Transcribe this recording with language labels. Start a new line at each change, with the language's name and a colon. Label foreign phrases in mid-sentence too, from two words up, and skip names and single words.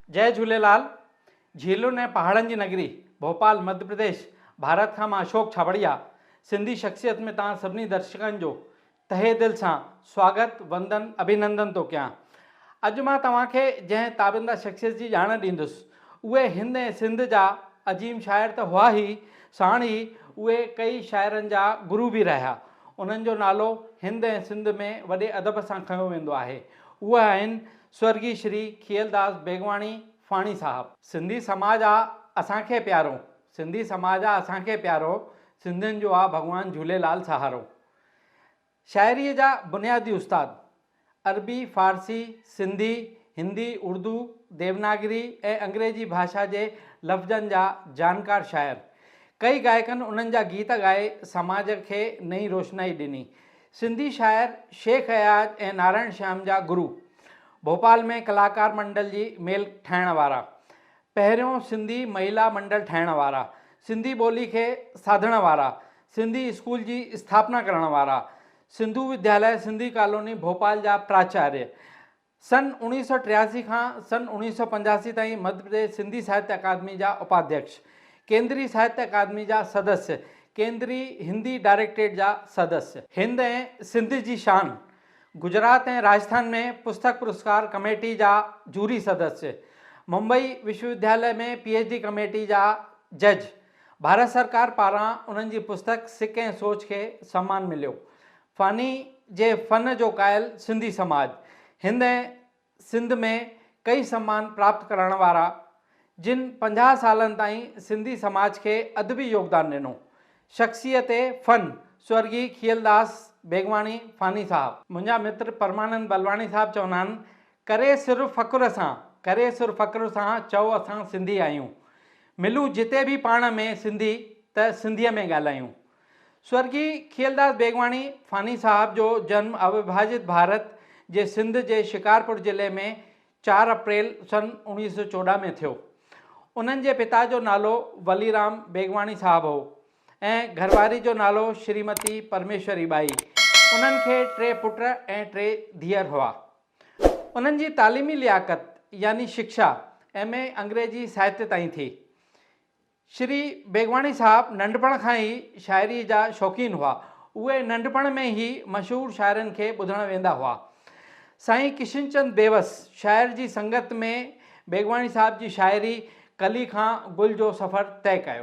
Sindhi: जय झूलेलाल। झीलुनि ऐं पहाड़नि जी नगरी भोपाल मध्य प्रदेश भारत खां मां अशोक छाबड़िया सिंधी शख्सियत में तव्हां सभिनी दर्शकनि जो तहे दिल सां स्वागत वंदन अभिनंदन थो कयां। अॼु मां तव्हांखे जंहिं ताबिंदा शख्सियत जी ॼाण ॾींदुसि उहे हिंद ऐं सिंध जा अजीम शाइर त हुआ ई, साण ई उहे कई शाइरनि जा गुरु बि रहिया। उन्हनि जो नालो हिंद ऐं सिंध में वॾे अदब सां खयो वेंदो आहे। उहे आहिनि स्वर्गीय श्री खियलदास बेगवाणी फाणी साहब। सिंधी समाज आहे असांखे प्यारो, सिंधी समाज आहे असांखे प्यारो, सिंधियुनि जो आहे भॻवान झूलेलाल सहारो। शाइरीअ जा बुनियादी उस्ताद, अरबी, फारसी, सिंधी, हिंदी, उर्दू, देवनागरी ऐं अंग्रेजी भाषा जे लफ़्ज़नि जा जानकार शाइर। कई गायकनि उन्हनि जा गीत ॻाए समाज खे नई रोशनाई ॾिनी। सिंधी शाइर शेख अयाज ऐं नारायण श्याम जा गुरु। भोपाल में कलाकार मंडल जी मेल ठाहिण वारा, पहिरियों सिंधी महिला मंडल ठाहिण वारा, सिंधी ॿोली खे साधण वारा, सिंधी स्कूल जी स्थापना करण वारा, सिंधु विद्यालय सिंधी कॉलोनी भोपाल जा प्राचार्य। सन 1983 खां सन 1985 ताईं मध्य प्रदेश सिंधी साहित्य अकादमी जा उपाध्यक्ष, केंद्रीय साहित्य अकादमी जा सदस्य, केंद्रीय हिंदी डायरेक्टरेट जा सदस्य। हिंद ऐं सिंध जी शान, गुजरात ऐं राजस्थान में पुस्तक पुरस्कार कमेटी जा जूरी सदस्य, मुंबई विश्वविद्यालय में PhD कमेटी जा जज। भारत सरकार पारां उन्हनि जी पुस्तक सिक ऐं सोच खे सम्मान मिलियो। फ़ानी जे फ़न जो क़ाइल सिंधी समाज। हिंद ऐं सिंध में कई सम्मान प्राप्त करण वारा, जिन 50 सालनि ताईं सिंधी समाज खे अदबी योगदान ॾिनो। शख्सियत फ़न स्वर्गीय खियलदास बेगवाणी फानी साहब। मुंहिंजा मित्र परमानंद बलवाणी साहब चवंदा आहिनि, करे सिर्फ़ फ़ख़्र सां चओ असां सिंधी आहियूं, मिलूं जिते बि पाण में सिंधी त सिंधीअ में ॻाल्हायूं। स्वर्गीय खियलदास बेगवाणी फानी साहब जो जन्म अविभाजित भारत जे सिंध जे शिकारपुर ज़िले में 4 अप्रैल सन 1914 में थियो। उन्हनि जे पिता जो नालो वलीराम बेगवाणी साहब हो ऐं घरवारी जो नालो श्रीमती परमेश्वरी बाई। उन्हनि खे 3 पुट ऐं 3 धीअर हुआ। उन्हनि जी तालीमी लियाकत यानी शिक्षा MA अंग्रेजी साहित्य ताईं थी। श्री बेगवाणी साहब नंढपण खां ई शाइरी जा शौक़ीन हुआ। उहे नंढपण में ई मशहूर शाइरनि खे ॿुधण वेंदा हुआ। साईं किशनचंद बेवस शाइर जी संगत में बेगवाणी साहब जी शाइरी कली खां गुल जो सफ़र तय कयो।